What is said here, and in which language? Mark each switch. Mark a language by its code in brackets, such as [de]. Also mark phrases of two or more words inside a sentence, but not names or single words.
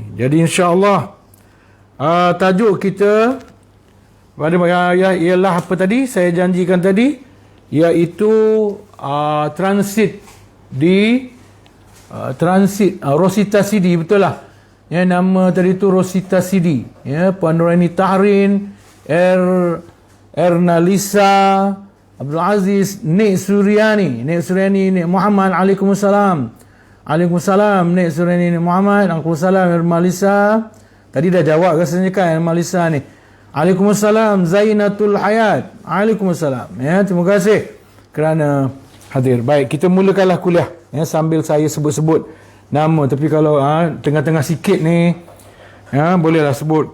[ms] Jadi insya-Allah tajuk kita pada ialah apa tadi saya janjikan tadi, iaitu transit di Rosita Sidi, betul lah. Nama tadi tu Rosita Sidi. Puan Nuraini Tahrin, Erna Lisa Abdul Aziz, Nek Suryani, Nek Muhammad. Waalaikumsalam Nek Suryani, Nek Muhammad. Waalaikumsalam Erna Lisa. Tadi dah jawab rasanya kan Erna Lisa ni. Waalaikumsalam Zainatul Hayat. Waalaikumsalam. Terima kasih kerana hadir. Baik, kita mulakanlah kuliah. Sambil saya sebut-sebut nama. Tapi kalau tengah-tengah sikit ni, bolehlah sebut.